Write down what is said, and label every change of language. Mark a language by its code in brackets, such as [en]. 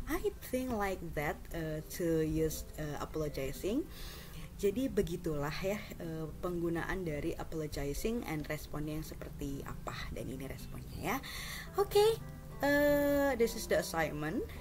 [en] I think like that to use apologizing. [id] Jadi begitulah ya penggunaan dari apologizing and responnya yang seperti apa, dan ini responnya ya. [en] Okay, this is the assignment.